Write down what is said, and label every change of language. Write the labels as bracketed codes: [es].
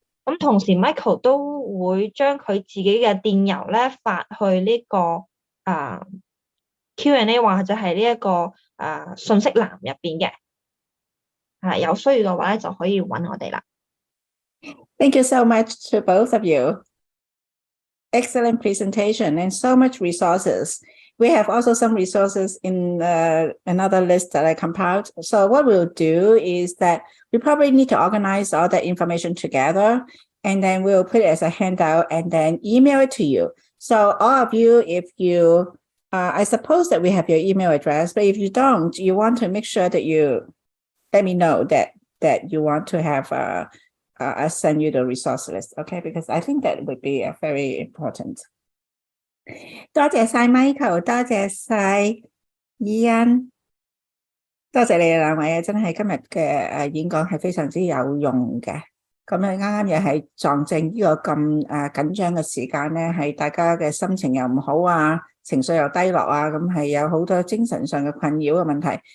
[yue] 咁同時 Michael 都會將佢自己嘅電郵咧發去呢個Q&A 或者係呢一個信息欄入邊嘅。有需要嘅話咧就可以揾我哋啦。 [en] Thank you so much to both of you. Excellent presentation and so much resources. We have also some resources in another list that I compiled. So what we'll do is that we probably need to organize all that information together, and then we'll put it as a handout and then email it to you. So all of you, if you, I suppose that we have your email address, but if you don't, you want to make sure that you let me know that you want to have I send you the resource list, okay? Because I think that would be very important. [yue] 多謝晒 Michael， 多謝晒伊恩，多謝你哋兩位啊！真係今日嘅演講係非常之有用嘅。咁咧啱啱又係撞正呢個咁緊張嘅時間咧，係大家嘅心情又唔好啊，情緒又低落啊，咁係有好多精神上嘅困擾嘅問題。